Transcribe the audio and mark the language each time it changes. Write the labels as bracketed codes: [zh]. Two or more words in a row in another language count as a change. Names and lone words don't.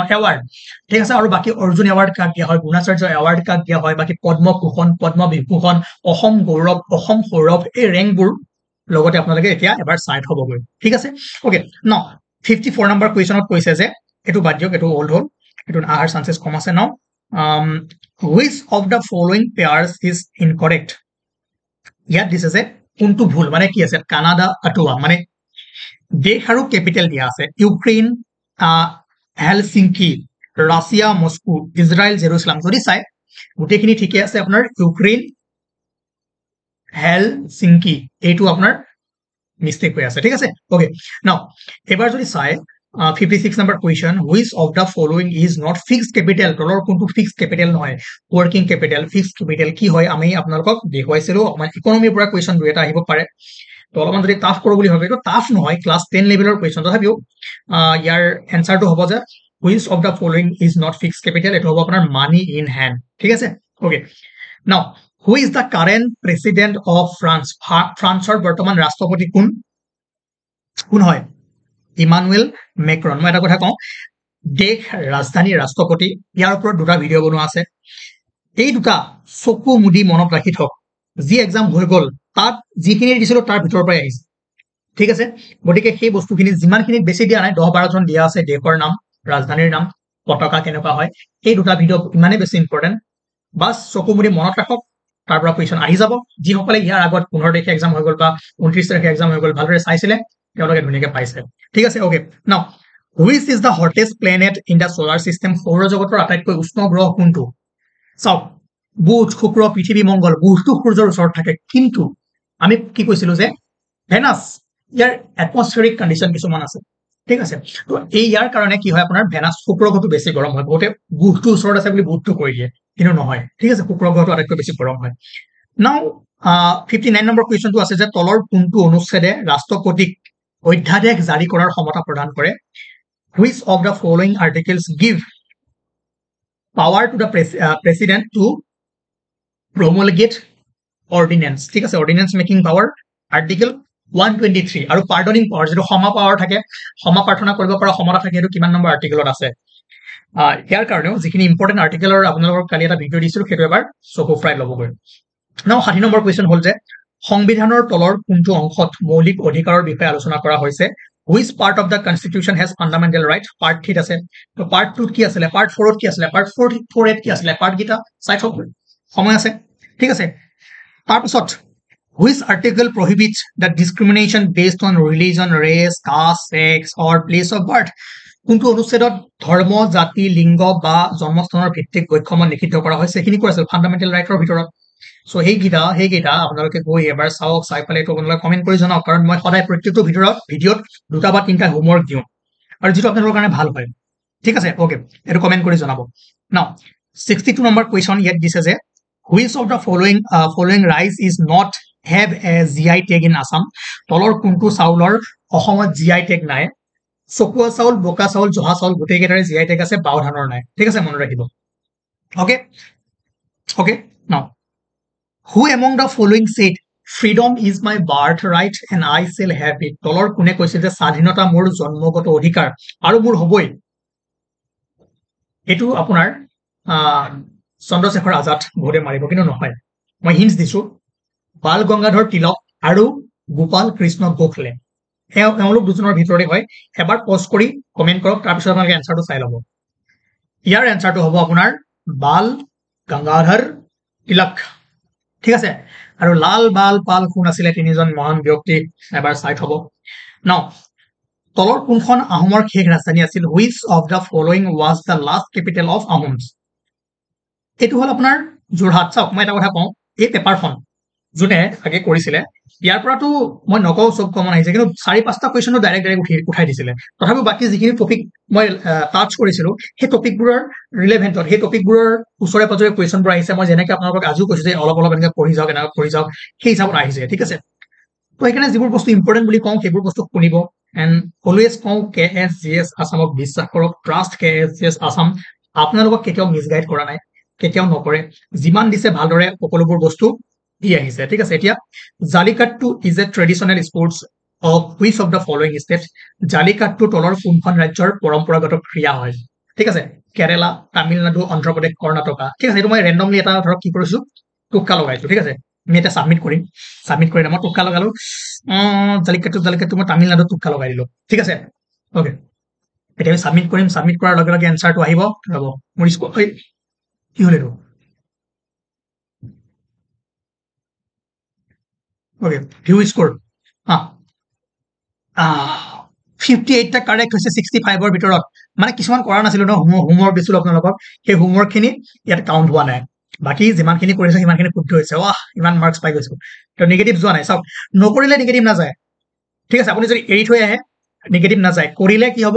[as] এৱাৰ্ড ঠিক আছে আৰু বাকি অৰ্জুন এৱাৰ্ড কাক দিয়া হয় গুণাচাৰ্য এৱাৰ্ড কাক দিয়া হয় বাকি পদ্মভূষণ পদ্মবিভূষণ অসম গৌৰৱ অসম সৌৰভ এই ৰেংকবোৰ লগতে আপোনালোকে এতিয়া এবাৰ চাই থবগৈ ঠিক আছে ওকে নাও 54 [en] number questionত [as] কৈছে যে এটো বাদ দিয়ক এটো ওল্ড হল এটো আহাৰ চান্সেস কম আছে নাও [en] which of the following pairs is incorrect [as] ইয়াত দিছ আছে কোনটো ভুল মানে কি আছে কানাডা অটোৱা মানে দেশ আৰু ক্যাপিটাল দিয়া আছে ইউক্ৰেইন হেলসিংকি ৰাছিয়া মস্কো ইজৰাইল জেৰুসালেম যদি চাই গুটেখিনি ঠিকে আছে আপোনাৰ ইউক্ৰেইন হেলসিংকি এইটো আপোনাৰ মিস্টেক হৈ আছে ঠিক আছে [en] okay now [as] এবাৰ যদি চাই 56 [en] number question which of the following is not fixed capital [as] তলৰ কোনটো [en] fixed capital [as] নহয় [en] working capital fixed capital [as] কি হয় আমি আপোনালোকক দেখুৱাইছিলো মানে ইকোনমিৰ পৰা কোৱেশ্চন দুটা আহিব পাৰে তো অলপমান যদি টাফ কৰো বুলি ভাবে তো টাফ নহয় [en] class 10 levelৰ question [as] তথাপিও ইয়াৰ এনসাৰটো হ'ব যে [en] which of the following is not fixed capital [as] এটো হ'ব আপোনাৰ [en] money in hand [as] ঠিক আছে ওকে [en] now who is the current president of France [as] ফ্ৰান্সৰ বৰ্তমান ৰাষ্ট্ৰপতি কোন হয় ইমানুৱেল মেক্ৰন মই এটা কথা কওঁ দেশ ৰাজধানী ৰাষ্ট্ৰপতি ইয়াৰ ওপৰত দুটা ভিডিও বনোৱা আছে এই দুটা চকু মুদি মনত ৰাখি থক যি এক্সাম হৈ গল তাত যিখিনি দিছিল তাৰ ভিতৰ পৰা আহিছে ঠিক আছে গটিকে সেই বস্তুখিনি যিমানখিনি বেছি দিয়া নাই 10-12 জন দিয়া আছে দেশৰ নাম ৰাজধানীৰ নাম পতাকা কেনেকুৱা হয় এই দুটা ভিডিও ইমানে বেছি ইম্পৰ্টেন্ট বাস চকু মুদি মনত ৰাখক তাৰ পৰা কোৱেশ্চন আহি যাব যি সকলে ইয়াৰ আগত 15 তাৰিখে এক্সাম হৈ গল বা 29 তাৰিখে এক্সাম হৈ গল ভালদৰে চাইছিলে তেওঁলোকে ধুনীয়াকৈ পাইছে ঠিক আছে [en] okay now which is the hottest planet in the solar system [as] সৌৰজগতৰ আটাইতকৈ উষ্ণ গ্ৰহ কোনটো চাওক বুধ শুক্ৰ পৃথিৱী মংগল বুধটো সূৰ্যৰ ওচৰত থাকে কিন্তু আমি কি কৈছিলো যে ভেনাস ইয়াৰ [en] atmospheric condition [as] কিছুমান আছে ঠিক আছে তো এই ইয়াৰ কাৰণে কি হয় আপোনাৰ ভেনাস শুক্ৰ গ্ৰহটো বেছি গৰম হয় বহুতে বুধটো ওচৰত আছে বুলি বুধটো কৈ দিয়ে কিন্তু নহয় ঠিক আছে শুক্ৰ গ্ৰহটো আটাইতকৈ বেছি গৰম হয় নাও 59 [en] number questionটো [as] আছে যে তলৰ কোনটো অনুচ্ছেদে ৰাষ্ট্ৰপতিক অধ্যাদেশ জাৰি কৰাৰ ক্ষমতা প্ৰদান কৰে [en] which of the following articles give power to the president to promulgate ordinance [as] ঠিক আছে [en] ordinance making power article 123 [as] আৰু [en] pardoning power [as] যেটো ক্ষমা পাৱাৰ থাকে ক্ষমা প্ৰাৰ্থনা কৰিব পৰা ক্ষমতা থাকে এটো কিমান নম্বৰ আৰ্টিকেলত আছে ইয়াৰ কাৰণেও যিখিনি [en] important articleৰ [as] আপোনালোকৰ কালি এটা ভিডিও দিছিলো সেইটো এবাৰ চকু ফ্ৰাই ল'বগৈ নাও 60 [en] number question [as] হল যে সংবিধানৰ তলৰ কোনটো অংশত মৌলিক অধিকাৰৰ বিষয়ে আলোচনা কৰা হৈছে [en] which part of the constitution has fundamental right part 3 [as] আছে তো [en] part 2 [as] কি আছিল [en] part 4 [as] কি আছিল [en] part 4 [as] কি আছিল part গিটা চাই থক সময় আছে ঠিক আছে তাৰ পিছত [en] which article prohibits the discrimination based on religion race caste sex or place of birth [as] কোনটো অনুচ্ছেদত ধৰ্ম জাতি লিংগ বা জন্মস্থানৰ ভিত্তিক বৈষম্য নিষিদ্ধ কৰা হৈছে সেইখিনি কৈ আছিল [en] fundamental rightৰ [as] ভিতৰত সো হেইগিটা আপোনালোকে গৈ এবাৰ চাওক চাই পালে তো আপোনালোকে কমেন্ট কৰি জনাওক কাৰণ মই সদায় প্ৰত্যেকটো ভিডিঅ'ত দুটা বা তিনটা হোমৱৰ্ক দিওঁ আৰু যেটো আপোনালোকৰ কাৰণে ভাল হয় ঠিক আছে ওকে এটো কমেন্ট কৰি জনাব নাও 62 [en] number question [as] ইয়াত দিছে যে [en] which of the following rice is not have a GI tag in Assam [as] তলৰ কোনটো চাউলৰ অসমত [en] GI tag [as] নাই চকুৱা চাউল বোকা চাউল জহা চাউল গোটেই কেইটাৰে [en] GI tag [as] আছে বাও ধানৰ নাই ঠিক আছে মনত ৰাখিব [en] okay now who among the following said freedom is my birthright and I shall have it [as] তলৰ কোনে কৈছে যে স্বাধীনতা মোৰ জন্মগত অধিকাৰ আৰু মোৰ হবই এটো আপোনাৰ চন্দ্ৰশেখৰ আজাদ ভোটে মাৰিব কিন্তু নহয় মই হিন্টস দিছো বাল গংগাধৰ তিলক আৰু গোপাল কৃষ্ণ গোখলে এওঁলোক দুজনৰ ভিতৰতে হয় এবাৰ পজ কৰি কমেন্ট কৰক তাৰ পিছত আপোনালোকে এনসাৰটো চাই লব ইয়াৰ এনসাৰটো হ'ব আপোনাৰ বাল গংগাধৰ তিলক ঠিক আছে আৰু লাল বাল পাল কোন আছিল তিনিজন মহান ব্যক্তি এবাৰ চাই থব নাও তলৰ কোনখন আহোমৰ শেষ ৰাজধানী আছিল [en] which of the following was the last capital of Ahoms [as] এটো হল আপোনাৰ যোৰহাট চাওক মই এটা কথা কওঁ এই পেপাৰখন জুনে আগে কৰিছিলে ইয়াৰ পৰাটো মই নকও সব কমন আহিছে কিন্তু 4-5টা কোৱেশ্চনটো ডাইৰেক্ট উঠাই দিছিলে তথাপি বাকি যিখিনি টপিক মই টাচ কৰিছিলো সেই টপিকবোৰৰ ৰিলেভেন্টত সেই টপিকবোৰৰ উছৰে পাজৰে কোৱেশ্চনবোৰ আহিছে মই যেনেকৈ আপোনালোকক আজিও কৈছো যে অলপ এনেকৈ পঢ়ি যাওক সেই হিচাপত আহিছে ঠিক আছে তো এখানে যিবোৰ বস্তু ইম্পৰ্টেন্ট বুলি কওঁ সেইবোৰ বস্তু শুনিব [en] and always [as] কওঁ KSGS আসামক বিশ্বাস কৰক ট্ৰাষ্ট KSGS আসাম আপোনালোকক কেতিয়াও মিসগাইড কৰা নাই কেতিয়াও নকৰে যিমান দিছে ভালদৰে সকলোবোৰ বস্তু দি আহিছে ঠিক আছে এতিয়া জালিকাট্টু [en] is a traditional sports of which of the following state [as] জালিকাট্টু তলৰ কোনখন ৰাজ্যৰ পৰম্পৰাগত ক্ৰীড়া হয় ঠিক আছে কেৰালা তামিলনাডু অন্ধ্ৰপ্ৰদেশ কৰ্ণাটকা ঠিক আছে এটো মই ৰেন্ডমলি এটা ধৰক কি কৰিছো টুক্কা লগাইছো ঠিক আছে আমি এটা সাবমিট কৰি মই টুক্কা লগালো জালিকাট্টু মই তামিলনাডু টুক্কা লগাই দিলো ঠিক আছে ওকে এটা আমি সাবমিট কৰাৰ লগে লগে এনসাৰটো আহিব ৰব মোৰ কি হল এটো [en] okay view score [as] 58 টা কারেক্ট হৈছে 65 ৰ ভিতৰত মানে কিছুমান কৰা নাছিল ন হোমৱৰ্ক দিছিল আপোনালোকক সেই হোমৱৰ্ক খিনি ইয়াত কাউন্ট হোৱা নাই বাকি যিমানখিনি কৰিছে সিমানখিনি শুদ্ধ হৈছে ওয়াহ ইমান মাৰ্কস পাই গৈছো তো নেগেটিভ যোৱা নাই চাওক নকৰিলে নেগেটিভ না যায় ঠিক আছে আপুনি যদি এৰি থৈ আহে নেগেটিভ না যায় কৰিলে কি হ'ব